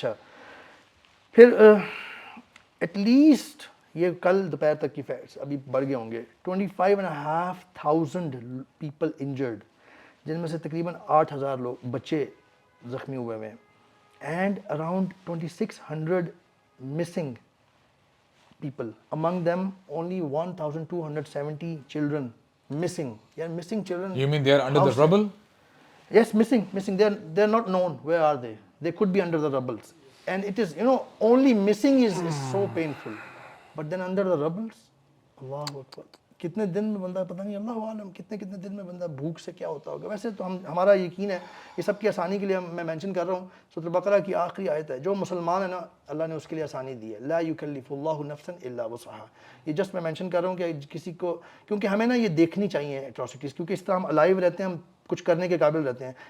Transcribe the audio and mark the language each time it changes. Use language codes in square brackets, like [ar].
[ur] اچھا پھر at least یہ کل دوپہر تک کی فیکٹس ابھی بڑھ گئے ہوں گے, 25,500 پیپل انجرڈ, جن میں سے تقریباً 8,000 لوگ بچے زخمی ہوئے ہوئے ہیں, [en] And around 2,600 missing people, among them only 1,270 children missing. یار missing children, You mean they are under the rubble? Yes, missing. They are not known. Where are they? They could be under the rubbles. And it is, only missing is so painful. But then under the rubbles, Allahu Akbar. [ur] کتنے دن میں بندہ, پتہ نہیں, اللہ عالم کتنے دن میں بندہ بھوک سے کیا ہوتا ہوگا. ویسے تو ہمارا یقین ہے, یہ سب کی آسانی کے لیے میں مینشن کر رہا ہوں, سورۃ البقرہ کی آخری آیت ہے, جو مسلمان ہے نا اللہ نے اس کے لیے آسانی دی ہے, [ar] لا یکلف اللہ نفسا الا وسعها. [ur] یہ جسٹ میں مینشن کر رہا ہوں کہ کسی کو, کیونکہ ہمیں نا یہ دیکھنی چاہیے ایٹراسٹیز, کیونکہ اس طرح ہم الائیو رہتے ہیں, ہم کچھ کرنے کے قابل رہتے ہیں.